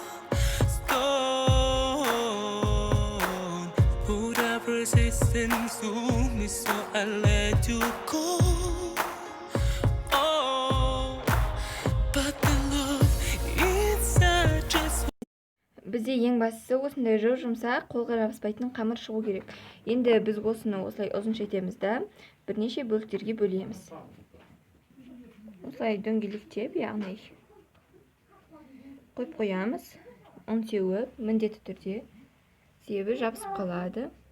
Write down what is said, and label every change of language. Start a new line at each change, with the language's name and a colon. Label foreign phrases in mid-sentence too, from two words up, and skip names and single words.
English: Put up resistance to me, so I let you go. Oh, but the love inside just.
Kazakh: Бізде ең бастысы осындай жұмсақ, қолға жабыспайтын қамыр шығу керек. Енді біз осыны осылай ұзынша етеміз да бірнеше бөліктерге бөлеміз. Осылай дөңгелектеп, яғни қойып қоямыз. Ұн сеуіп, міндетті түрде себебі жабысып қалады.